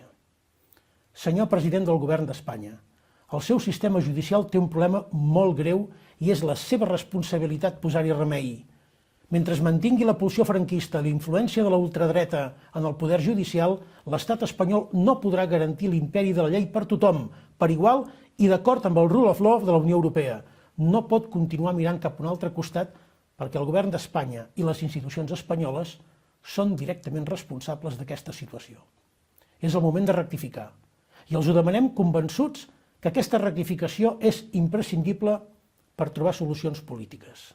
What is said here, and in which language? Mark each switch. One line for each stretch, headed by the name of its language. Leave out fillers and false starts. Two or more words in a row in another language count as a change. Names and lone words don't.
Catalan: Senyor president del govern d'Espanya, el seu sistema judicial té un problema molt greu i és la seva responsabilitat posar-hi remei. Mentre es mantingui la pulsió franquista i la influència de la ultradreta en el poder judicial, l'estat espanyol no podrà garantir l'imperi de la llei per tothom, per igual i d'acord amb el
English: rule of law
Catalan: de la Unió Europea. No pot continuar mirant cap a un altre costat perquè el govern d'Espanya i les institucions espanyoles són directament responsables d'aquesta situació. És el moment de rectificar i els ho demanem convençuts que aquesta rectificació és imprescindible per trobar solucions polítiques.